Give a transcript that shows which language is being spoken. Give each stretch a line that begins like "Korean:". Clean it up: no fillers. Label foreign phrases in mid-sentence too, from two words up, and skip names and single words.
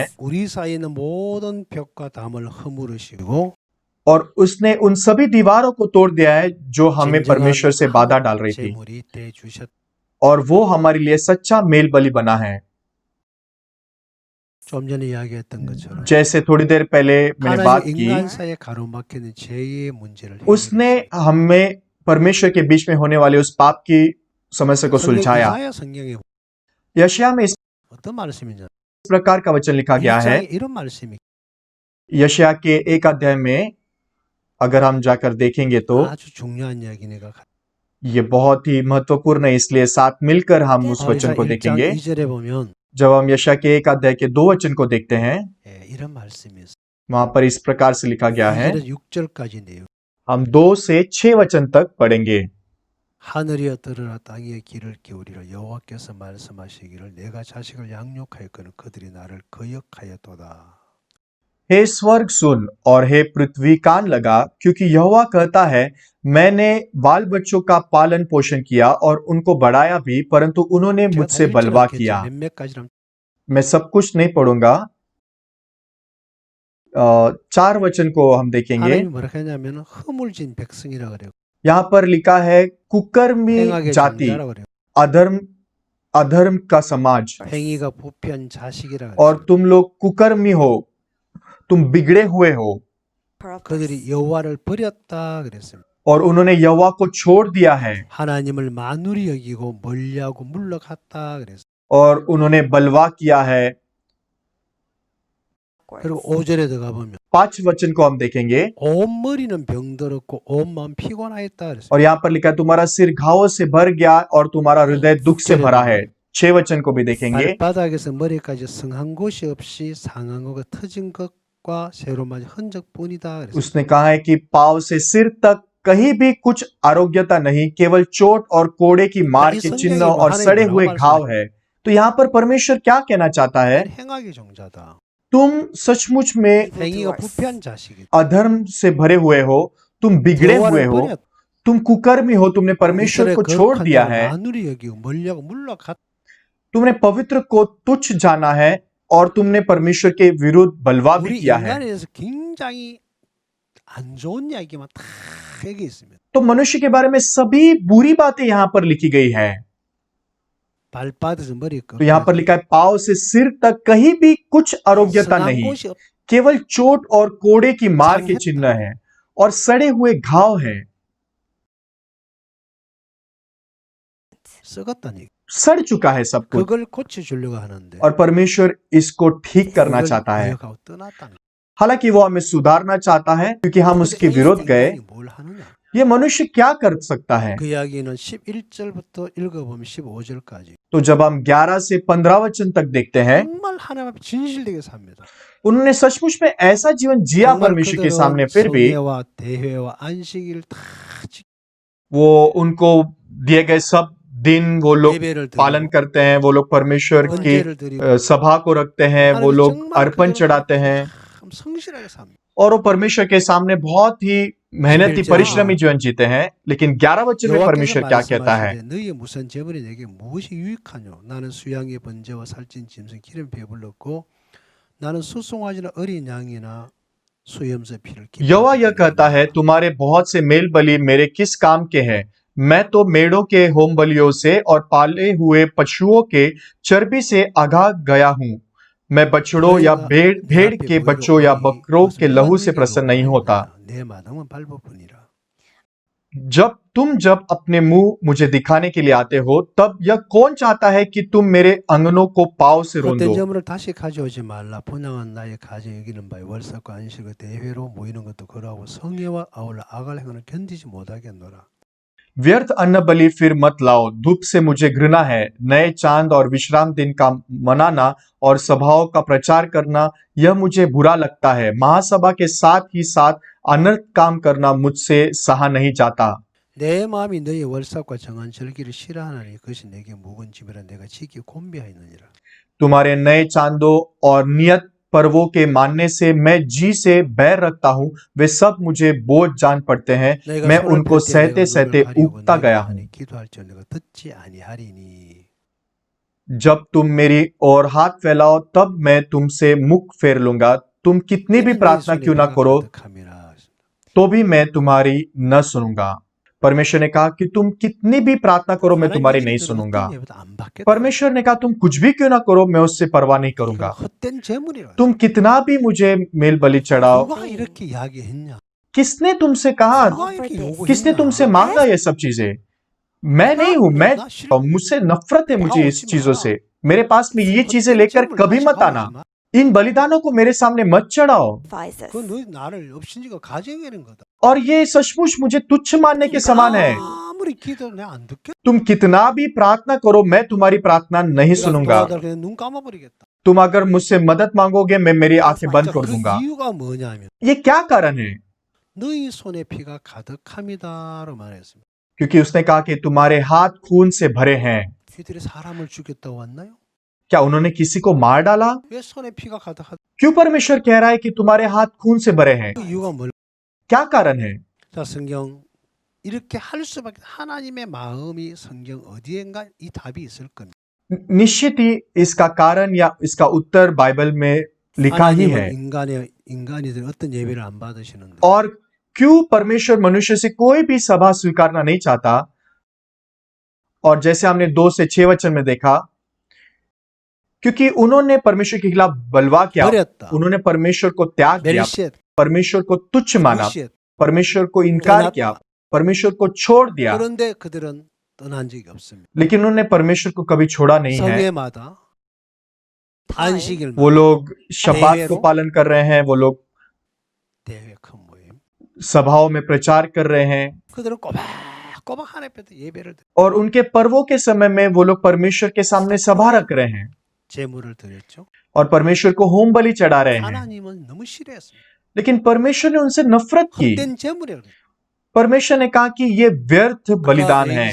Korean: 하나님과 우리 사이에 있는 모든 벽과 담을 허물으시고
Hindi: और उसने उन सभी दीवारों को तोड़ दिया है जो हमें परमेश्वर से बाधा डाल रही थी
Korean: 제물이 돼 주셨.
Hindi: और वो हमारे लिए सच्चा मेल बलि बना है।
Korean: 좀 전에 이야기했던 것처럼
Hindi: जैसे थोड़ी देर पहले मैंने बात
Korean: 하나님
Hindi: की,
Korean: 인간 사이에 가로막히는 죄의 문제를
Hindi: उसने हमें परमेश्वर के बीच में होने वाले उस पाप की समस्या को सुलझाया।
Korean: 성경에
Hindi: यशायाह में इस
Korean: 어떤 말씀이냐?
Hindi: प्रकार का वचन लिखा गया है।
Korean: 1장에 이런 말씀이
Hindi: यशायाह के 1 अध्याय में अगर हम जाकर देखेंगे तो
Korean: 아주 중요한 이야기네가.
Hindi: ये बहुत ही महत्वपूर्ण है, इसलिए साथ मिलकर हम उस वचन को
Korean: 1장
Hindi: देखेंगे।
Korean: 2절에 보면
Hindi: जब हम यशायाह के 1 अध्याय के 2 वचन को देखते हैं,
Korean: 이런 말씀이 있어요.
Hindi: वहां पर इस प्रकार से लिखा गया है।
Korean: 2절에서 6절까지인데요.
Hindi: हम 2 से 6 वचन तक पढ़ेंगे।
Korean: 하늘이여 들으라 땅에 귀를 기울이라 여호와께서 말씀하시기를 내가 자식을 양육하였거늘 그들이 나를 거역하였도다.
Hindi: हे स्वर्ग सुन और हे पृथ्वी कान लगा, क्योंकि यहोवा कहता है, मैंने बाल बच्चों का पालन पोषण किया और उनको बढ़ाया भी, परंतु उन्होंने
Korean: 제가
Hindi: मुझसे
Korean: 다 읽지는
Hindi: बलवा
Korean: 않겠죠.
Hindi: किया।
Korean: 몇몇 가지는
Hindi: मैं सब कुछ नहीं पढ़ूंगा। 4 वचन को हम देखेंगे।
Korean: 하나님이 뭐라 했냐면 허물진 백성이라 그래요.
Hindi: यहाँ पर लिखा है कुकर्मी
Korean: 행악의
Hindi: जाति,
Korean: 종자라 그래요.
Hindi: अधर्म का समाज,
Korean: 행위가 부패한 자식이라
Hindi: और
Korean: 그래요.
Hindi: तुम लोग कुकर्मी हो, तुम बिगड़े हुए हो।
Korean: 그들이 여호와를 버렸다 그랬습니다.
Hindi: और उन्होंने यहोवा को छोड़ दिया है
Korean: 하나님을 만우리 여기고 멀리하고 물러갔다 그랬어요.
Hindi: और उन्होंने बलवा किया है।
Korean: 그리고 5절에 들어가 보면
Hindi: 5 वचन को हम देखेंगे
Korean: 온 머리는 병들었고 온 마음 피곤하였다 그랬어요.
Hindi: और यहाँ पर लिखा है तुम्हारा सिर घावों से भर गया और तुम्हारा हृदय दुख से भरा है। 6 वचन को भी देखेंगे।
Korean: 발바닥에서 머리까지 성한 곳이 없이 상한 것과 터진 것과 새로 맞은 흔적뿐이다 그랬어요.
Hindi: उसने कहा है कि पांव से सिर तक कहीं भी कुछ आरोग्यता नहीं, केवल चोट और कोड़े की मार के चिन्ह और सड़े हुए घाव है। तो यहाँ पर परमेश्वर क्या कहना चाहता है?
Korean: 행악의 종자다.
Hindi: तुम सचमुच में
Korean: 행위가 부패한 자식이다.
Hindi: अधर्म से भरे हुए हो, तुम बिगड़े हुए
Korean: 여호와를
Hindi: हो,
Korean: 버렸다.
Hindi: तुम कुकर्मी हो, तुमने परमेश्वर को छोड़ दिया है,
Korean: 마누리 여기고 멀리하고 물러갔다.
Hindi: तुमने पवित्र को तुच्छ जाना है और तुमने परमेश्वर के विरुद्ध बलवा भी
Korean: 우리
Hindi: किया है।
Korean: 인간에 대해서 굉장히 안 좋은 이야기만 다 얘기 있습니다.
Hindi: तो मनुष्य के बारे में सभी बुरी बातें यहाँ पर लिखी गई है।
Korean: 발바닥에서 머리
Hindi: तो यहाँ पर लिखा है पांव से सिर तक कहीं भी कुछ आरोग्यता नहीं,
Korean: 곳이
Hindi: केवल चोट और कोड़े की मार के चिन्ह है और सड़े हुए घाव है।
Korean: 썩었다니.
Hindi: सड़ चुका है सब कुछ
Korean: 그걸 고쳐주려고 하는데
Hindi: और परमेश्वर इसको ठीक करना
Korean: 그걸
Hindi: चाहता है।
Korean: 거역하고 떠났다니.
Hindi: हालांकि वो हमें सुधारना चाहता है, क्योंकि हम उसके विरुद्ध गए।
Korean: 인간이 뭘 하느냐?
Hindi: ये मनुष्य क्या कर सकता है?
Korean: 그 이야기는 11절부터 읽어보면 15절까지
Hindi: तो जब हम 11 से 15 वचन तक देखते हैं,
Korean: 정말 하나님 앞에 진실되게 삽니다.
Hindi: उन्होंने सचमुच में ऐसा जीवन जिया
Korean: 정말
Hindi: परमेश्वर के
Korean: 그들은
Hindi: सामने। फिर भी
Korean: 성회와 대회와 안식일 다
Hindi: वो उनको दिए गए सब दिन वो लोग
Korean: 예배를
Hindi: पालन
Korean: 드리고
Hindi: करते हैं, वो लोग परमेश्वर की
Korean: 번제를 드리고
Hindi: सभा को रखते हैं, वो लोग अर्पण चढ़ाते हैं
Korean: 참 성실하게 삽니다.
Hindi: और वो परमेश्वर के सामने बहुत ही मेहनती परिश्रमी जीवन जीते हैं। लेकिन 11 वचन में परमेश्वर क्या कहता है?
Korean: 말씀하시되 너희의 무슨 재물이 내게 무엇이 유익하뇨? 나는 수양의 번제와 살찐 짐승 기름 배불렀고 나는 수송아지나 어린 양이나 수염새 피를
Hindi: यहोवा यह कहता है, तुम्हारे बहुत से मेल बलि मेरे किस काम के हैं? मैं तो मेढ़ों के होम बलियों से और पाले हुए पशुओं के चर्बी से आगा गया हूं। मैं बछड़ों या भेड़ के बच्चों या बकरों के लहू से प्रसन्न नहीं होता।
Korean: 내 마당은 밟아보니라.
Hindi: जब अपने मुंह मुझे दिखाने के लिए आते हो, तब यह कौन चाहता है कि तुम मेरे अंगनों को पाँव से
Korean: 헛된
Hindi: रोंदो?
Korean: 재물을 다시 가져오지 말라. 분양한 나의 가정 여기는 바에 월삭과 안식과 대회로 모이는 것도 그러하고 성회와 아울러 아갈 행을 견디지 못하겠노라.
Hindi: व्यर्थ अन्न बलि फिर मत लाओ, धूप से मुझे घृणा है। नए चांद और विश्राम दिन का मनाना और सभाओं का प्रचार करना, यह मुझे बुरा लगता है। महासभा के साथ ही साथ अनर्थ काम करना मुझसे सहा नहीं जाता।
Korean: 내 마음이 너의 월삭과 정한 절기를 싫어하나니 그것이 내게 묵은 집이라 내가 지키 곤비하였느니라.
Hindi: तुम्हारे नए चांदों और नियत पर्वों के मानने से मैं जी से बैर रखता हूँ। वे सब मुझे बोझ जान पड़ते हैं।
Korean: 내가
Hindi: मैं
Korean: 손을
Hindi: उनको
Korean: 펼 때
Hindi: सहते
Korean: 내가
Hindi: सहते
Korean: 너를 가리우고
Hindi: उगता
Korean: 내가
Hindi: गया हूँ।
Korean: 하니 기도할지언 내가 듣지 아니하리니.
Hindi: जब तुम मेरी ओर हाथ फैलाओ, तब मैं तुमसे मुख फेर लूंगा। तुम कितनी भी प्रार्थना क्यों ना करो, तो भी मैं तुम्हारी न सुनूंगा। परमेश्वर ने कहा कि तुम कितनी भी प्रार्थना करो, मैं तुम्हारी नहीं सुनूंगा। परमेश्वर ने कहा तुम कुछ भी क्यों ना करो, मैं उससे परवाह नहीं करूंगा।
Korean: 헛된 재물이라.
Hindi: तुम कितना भी मुझे मेल बलि चढ़ाओ।
Korean: 누가 이렇게 이야기했냐?
Hindi: किसने तुमसे कहा,
Korean: 누가 이렇게 요구했냐?
Hindi: किसने तुमसे मांगा ये सब चीजें? मैं नहीं हूं। मैं मुझसे नफरत है मुझे इस चीजों से। मेरे पास में ये चीजें लेकर कभी मत आना। इन बलिदानों को मेरे सामने मत चढ़ाओ।
Korean: 그건 너 나를 없인지가 가정하는 거다.
Hindi: और ये सचमुच मुझे तुच्छ मानने के समान है।
Korean: 아무리 기도 내가 안 듣게.
Hindi: तुम कितना भी प्रार्थना करो, मैं तुम्हारी प्रार्थना नहीं सुनूंगा।
Korean: 그냥 눈 감아버리겠다.
Hindi: तुम अगर मुझसे मदद मांगोगे, मैं मेरी आंखें बंद कर
Korean: 그
Hindi: दूंगा।
Korean: 이유가 뭐냐면
Hindi: ये क्या कारण है?
Korean: 너희 손에 피가 가득함이다로 말했습니다.
Hindi: क्योंकि उसने कहा कि तुम्हारे हाथ खून से भरे हैं।
Korean: 그들이 사람을 죽였다고 왔나요?
Hindi: क्या उन्होंने किसी को मार डाला?
Korean: 왜 손에 피가 가득하다?
Hindi: क्यों परमेश्वर कह रहा है कि तुम्हारे हाथ खून से भरे हैं?
Korean: 그 इ유가 뭘?
Hindi: क्या कारण है?
Korean: 자, 성경 이렇게 할 수밖에 하나님의 마음이 성경 어디엔가 이 답이 있을 겁니다.
Hindi: निश्चित ही इसका कारण या इसका उत्तर बाइबल में लिखा ही है।
Korean: 하나님은 인간이들 어떤 예배를 안 받으시는데
Hindi: और क्यों परमेश्वर मनुष्य से कोई भी सभा स्वीकारना नहीं चाहता? और जैसे हमने 2 से 6 वचन में देखा, क्योंकि उन्होंने परमेश्वर के खिलाफ बलवा किया,
Korean: 버렸다.
Hindi: उन्होंने परमेश्वर को त्याग किया,
Korean: 멸시했다.
Hindi: परमेश्वर को तुच्छ माना,
Korean: 무시했다.
Hindi: परमेश्वर को इनकार किया, परमेश्वर को छोड़ दिया।
Korean: 그런데 그들은 떠난 적이 없습니다.
Hindi: लेकिन उन्होंने परमेश्वर को कभी छोड़ा नहीं है।
Korean: 성회마다 안식일
Hindi: वो लोग शब्बात को पालन कर रहे हैं, वो लोग
Korean: 대회 큰 모임.
Hindi: सभाओं में प्रचार कर रहे हैं,
Korean: 그들은 꼬박꼬박 하나님께 예배를 드려
Hindi: और उनके पर्वों के समय में वो लोग परमेश्वर के सामने सभा रख रहे हैं
Korean: 제물을 드렸죠.
Hindi: और परमेश्वर को होम बलि चढ़ा रहे हैं।
Korean: 하나님은 너무 싫어했습니다.
Hindi: लेकिन परमेश्वर ने उनसे नफरत की।
Korean: 헛된 제물이라고.
Hindi: परमेश्वर ने कहा कि ये व्यर्थ बलिदान है।